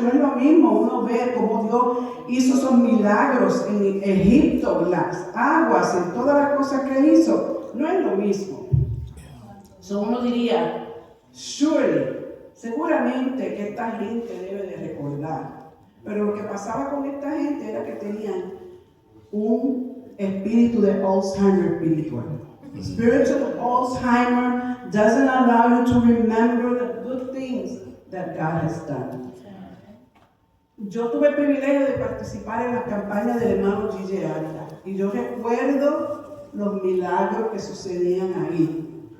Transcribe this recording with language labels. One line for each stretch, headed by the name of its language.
Spanish: No es lo mismo uno ver cómo Dios hizo esos milagros en Egipto, en las aguas, en todas las cosas que hizo. No es lo mismo. Uno diría, seguramente que esta gente debe de recordar. Pero lo que pasaba con esta gente era que tenían un espíritu de Alzheimer espiritual.
English: Spiritual Alzheimer doesn't allow you to remember the good things that God has done.
Spanish: Yo tuve el privilegio de participar en la campaña del hermano Gigi Ávila y yo recuerdo los milagros que sucedían ahí.